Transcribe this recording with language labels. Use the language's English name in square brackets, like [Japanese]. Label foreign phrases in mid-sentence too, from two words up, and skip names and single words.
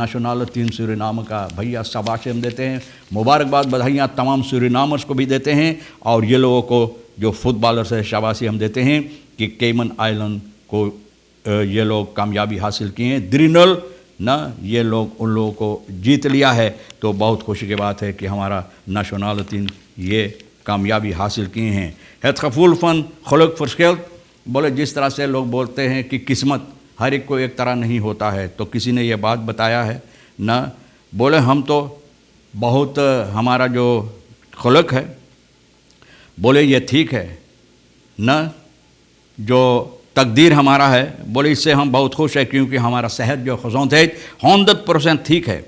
[Caribbean Hindustani] नेशनल टीम सूरीनाम का भैया शाबाश हम देते हैं, मुबारकबाद बधाइयाँ तमाम सूरीनामर्स को भी देते हैं, और ये लोगों को जो फुटबॉलर्स है शाबाशी हम देते हैं कि केमन आइलैंड को ये लोग कामयाबी हासिल किए हैं। 3-0 ना ये लोग उन लोगों को जीत लिया है। तो बहुत खुशी की बात है कि हमारा नेशनल टीम ये कामयाबी हासिल किए हैं। [Dutch] Het gevoel van geluk verschilt, [Caribbean Hindustani] बोले जिस तरह से लोग बोलते हैं कि किस्मत हर एक को एक तरह नहीं होता है, तो किसी ने ये बात बताया है ना, बोले हम तो बहुत हमारा जो खलक है, बोले ये ठीक है ना, जो तकदीर हमारा है, बोले इससे हम बहुत खुश हैं, क्योंकि हमारा सेहत जो खुशौंत है 100% ठीक है।